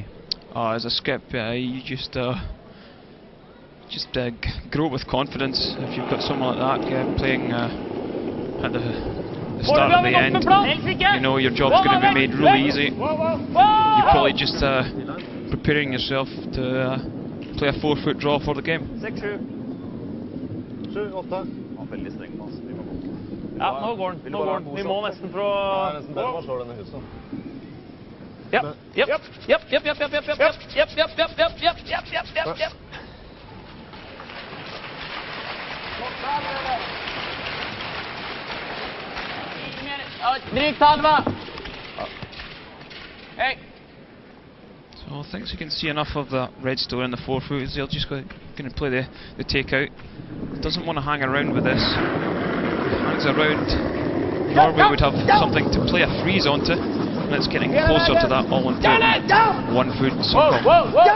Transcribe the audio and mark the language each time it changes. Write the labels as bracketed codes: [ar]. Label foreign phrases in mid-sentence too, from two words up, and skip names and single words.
[en] As a skip, you just grow with confidence if you've got someone like that playing at the start and the end. You know your job's going to be made really easy. You're probably just preparing yourself to play a 4-foot draw for the game. 6-7. 7-8. [no] Ja, nå går den. Vi må nesten prøve å... nesten bedre man slår denne huset. Japp. [sv] Drygt halva. [en] Hey. So I think you can see enough of that red store in the 4-foot. They're just going to play the takeout. Doesn't want to hang around with this. Hangs around, Norway would have something to play a freeze onto, and it's getting closer to that all-important 1-foot somehow.